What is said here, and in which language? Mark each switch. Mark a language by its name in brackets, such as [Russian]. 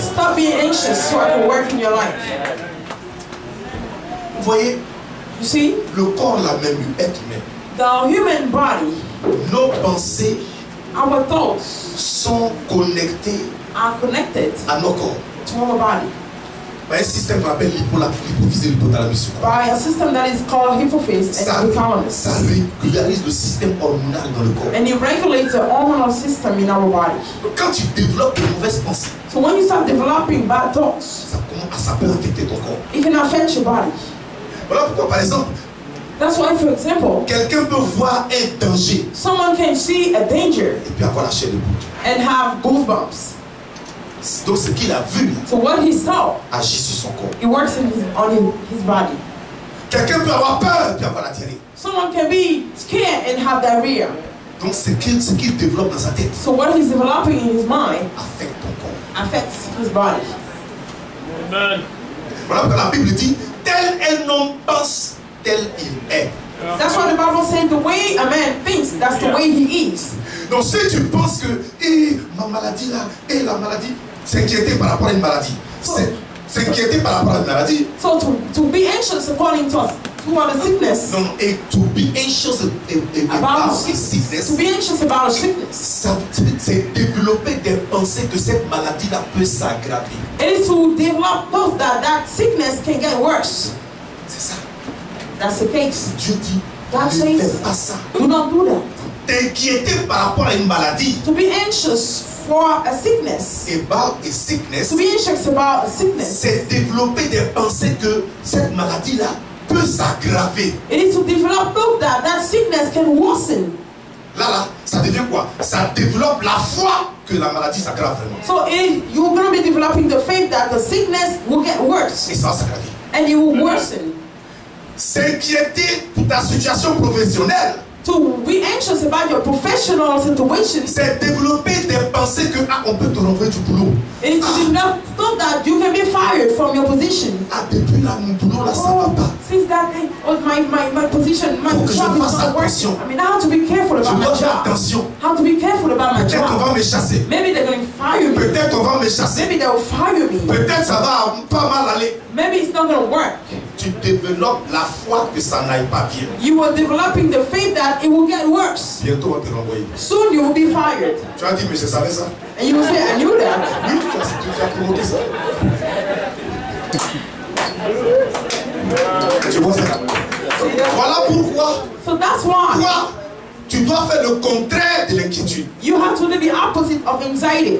[English] stop being anxious so I can work in your life. [French] Vous voyez, [English] You see, [French] le corps l'a même eu, être humain. [English] the human body, [French] Nos pensées [English] our thoughts [French] sont connectées [English] are connected [French] à nos corps. [English] to our body [French] Par un système qu'on appelle l'hypophyse et l'hypothalamus. [English] by a system that is called hypophyse [French] Ça [English] and hypothalamus. [French] régularise le système hormonal dans le corps. [English] And it regulates the hormonal system in our body. [French] Donc, quand tu développes de mauvaises pensées, [English] So when you start developing bad thoughts, [French] ça peut affecter ton corps. [English] it can affect your body. [French] Voilà pourquoi, par exemple, [English] That's why, for example, [French] quelqu'un peut voir un danger [English] someone can see a danger [French] et puis avoir la chair de poule. [English] and have goosebumps. [French] Donc ce qu'il a vu là, [English] So what he saw, [French] agit sur son corps. [English] it works on his body. [French] Quelqu'un peut avoir peur et puis avoir la diarrhée. [English] Someone can be scared and have diarrhea. [French] Donc ce qu'il développe dans sa tête [English] So what he's developing in his mind [French] affecte ton corps. [English] affects his body. Amen. [French] Voilà pourquoi la Bible dit, tel un homme pense, tel il est. [English] That's why the Bible says the way a man thinks, that's the way he is. [French] Donc si tu penses que, ma maladie là, la maladie, s'inquiéter par rapport à une maladie. S'inquiéter par rapport à une maladie. [English] So to be anxious according to a sickness, [French] Non, et [English] to be anxious about a sickness. to be anxious about a sickness, [French] C'est développer des pensées que cette maladie-là peut s'aggraver. [English] it is to develop thoughts that sickness can get worse. [French] C'est ça. [English] That's the case. [French] Dieu dit, [English] God [French] ne [English] says, [French] fais pas ça. [English] do not do that. [French] T'inquiéter par rapport à une maladie. [English] To be anxious for a sickness, About a sickness, to be anxious about a sickness, [French] c'est développer des pensées que cette maladie-là peut s'aggraver. [English] it is to develop thought that sickness can worsen. [French] Là, ça devient quoi? Ça développe la foi que la maladie s'aggrave vraiment. [English] So you're going to be developing the faith that the sickness will get worse [French] Et ça va s'aggraver. [English] and it will worsen. [French] S'inquiéter pour ta situation professionnelle, [English] To be anxious about your professional situation, [French] c'est développer des pensées que on peut te renvoyer du boulot. [English] it is to develop thought that you can be fired from your position. [French] Depuis là, mon boulot là, ça va pas. [English] Since that day, my position, my [French] Faut que je [English] job is [French] fasse [English] not [French] attention. [English] working. I mean, I have to be careful [French] Je [English] about my [French] dois faire [English] job. [French] attention. [English] How to be careful about my [French] Peut-être on [English] job. [French] va me chasser. [English] Maybe they're going to fire me. [French] Peut-être on va me chasser. [English] Maybe they'll fire me. [French] Peut-être ça va pas mal aller. [English] Maybe it's not going to work. [French] Tu développes la foi que ça n'aille pas bien. [English] You are developing the faith that it will get worse. [French] Bientôt on va te renvoyer. [English] Soon you will be fired. [French] Tu as dit, mais je savais ça. [English] And you will say, I knew that. [French] Oui, tu as provoqué ça. Tu vois ça? Voilà pourquoi, [English] So that's why [French] toi, tu dois faire le contraire de l'inquiétude. [English] you have to do the opposite of anxiety.